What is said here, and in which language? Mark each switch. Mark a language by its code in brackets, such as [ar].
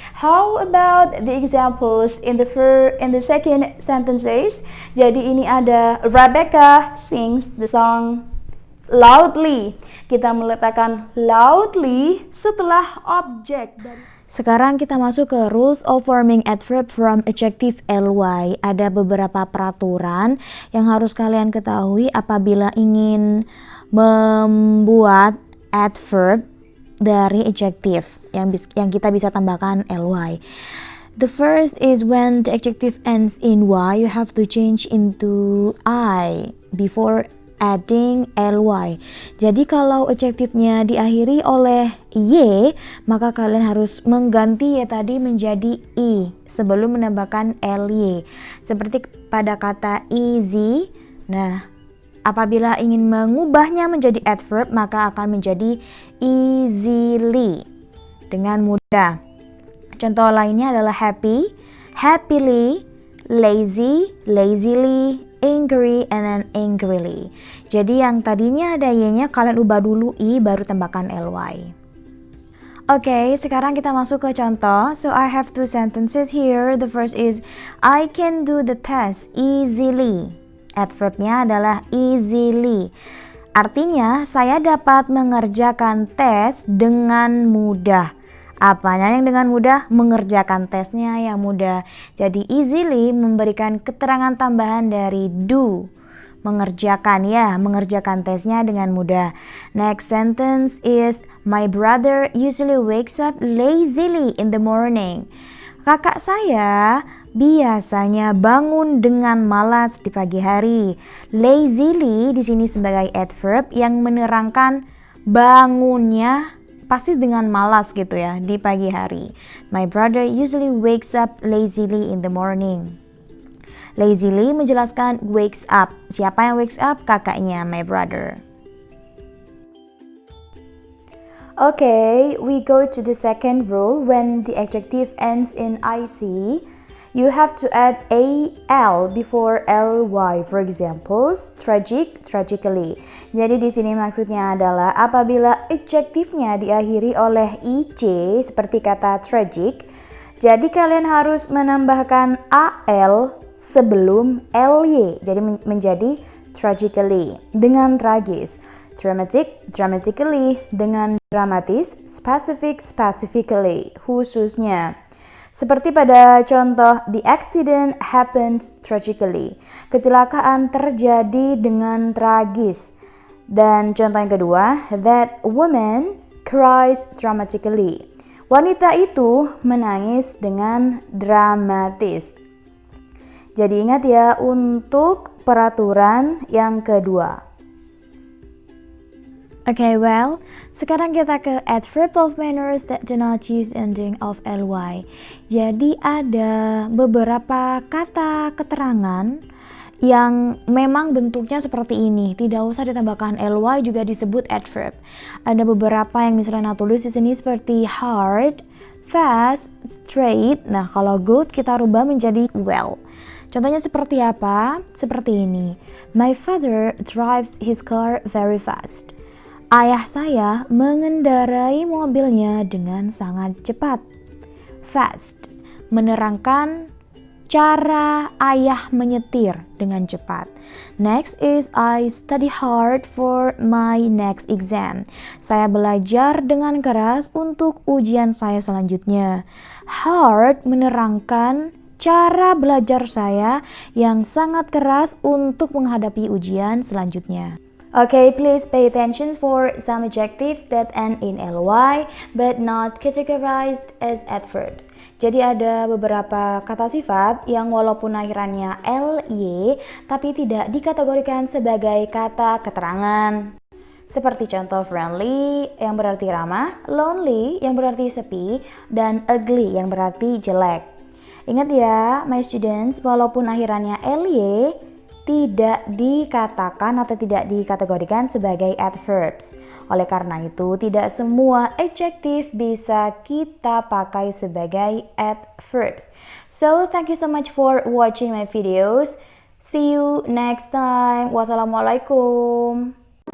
[en] How about the examples in the second sentences? [id] Jadi ini ada Rebecca [en] sings the song loudly. [id] Kita meletakkan loudly setelah objek. Sekarang kita masuk ke [en] rules of forming adverb from adjective ly. [id] Ada beberapa peraturan yang harus kalian ketahui apabila ingin membuat adverb dari adjective yang kita bisa tambahkan ly. [en] The first is when the adjective ends in y, you have to change into I before adding ly. [id] Jadi kalau adjektifnya diakhiri oleh y, maka kalian harus mengganti y tadi menjadi i sebelum menambahkan ly. Seperti pada kata easy. Nah, apabila ingin mengubahnya menjadi adverb, maka akan menjadi easily, dengan mudah. Contoh lainnya adalah happy, happily, lazy, lazily, angry, [en] and then [id] angrily. Jadi yang tadinya ada y-nya kalian ubah dulu i baru tambahkan ly. Oke, sekarang kita masuk ke contoh. [en] So I have two sentences here. The first is I can do the test easily. [id] Adverbnya adalah easily. Artinya saya dapat mengerjakan tes dengan mudah. Apanya yang dengan mudah? Mengerjakan tesnya yang mudah. Jadi easily memberikan keterangan tambahan dari do. Mengerjakan tesnya dengan mudah. [en] Next sentence is my brother usually wakes up lazily in the morning. [id] Kakak saya biasanya bangun dengan malas di pagi hari. Lazily di sini sebagai adverb yang menerangkan bangunnya pasti dengan malas gitu ya di pagi hari. [en] My brother usually wakes up lazily in the morning. [id] Lazily menjelaskan wakes up. Siapa yang wakes up? Kakaknya, [en] my brother. Okay, we go to the second rule. When the adjective ends in ic, you have to add al before ly. For example, tragic, tragically. [id] Jadi di sini maksudnya adalah apabila adjektifnya diakhiri oleh ic seperti kata tragic, jadi kalian harus menambahkan al sebelum ly. Jadi menjadi tragically, dengan tragis. dramatic, dramatically, dengan dramatis, specific, specifically, khususnya. Seperti pada contoh, [en] the accident happened tragically. [id] Kecelakaan terjadi dengan tragis. Dan contoh yang kedua, [en] that woman cries dramatically. [id] Wanita itu menangis dengan dramatis. Jadi ingat ya untuk peraturan yang kedua. [en] Okay, well, [id] sekarang kita ke [en] adverb of manners that do not use ending of ly. [id] Jadi ada beberapa kata keterangan yang memang bentuknya seperti ini, tidak usah ditambahkan ly juga disebut adverb. Ada beberapa yang misalnya tulis di sini seperti hard, fast, straight. Nah, kalau good kita rubah menjadi well. Contohnya seperti apa? Seperti ini. [en] My father drives his car very fast. [id] Ayah saya mengendarai mobilnya dengan sangat cepat. Fast menerangkan cara ayah menyetir dengan cepat. [en] Next is I study hard for my next exam. [id] Saya belajar dengan keras untuk ujian saya selanjutnya. Hard menerangkan cara belajar saya yang sangat keras untuk menghadapi ujian selanjutnya. [en] Okay, please pay attention for some adjectives that end in ly but not categorized as adverbs. [id] Jadi ada beberapa kata sifat yang walaupun akhirannya ly tapi tidak dikategorikan sebagai kata keterangan. Seperti contoh friendly yang berarti ramah, lonely yang berarti sepi, dan ugly yang berarti jelek. Ingat ya, [en] my students, [id] walaupun akhirannya ly tidak dikatakan atau tidak dikategorikan sebagai adverbs. Oleh karena itu, tidak semua adjective bisa kita pakai sebagai adverbs. [en] So, thank you so much for watching my videos. See you next time. Wassalamualaikum.